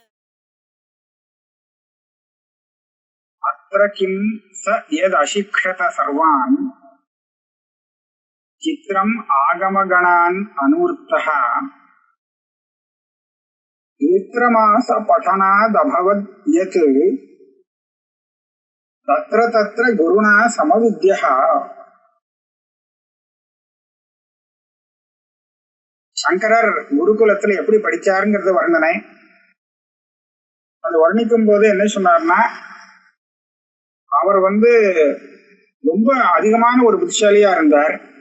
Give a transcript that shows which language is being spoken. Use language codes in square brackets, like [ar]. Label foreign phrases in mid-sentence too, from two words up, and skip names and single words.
[sa] अत्र किं स यदशिक्षत सर्वान् चित्रम् आगमगणान् अनुवृत्तः द्वित्रमास पठनादभवद् यत् तत्र तत्र गुरुणा समविद्यः। [ta] சங்கரர் குருகுலத்துல எப்படி படிச்சாருங்கிறது வர்ணனை. அது வர்ணிக்கும் போது என்ன சொன்னார்னா, அவர் ரொம்ப அதிகமான ஒரு புத்திசாலியா இருந்தார்.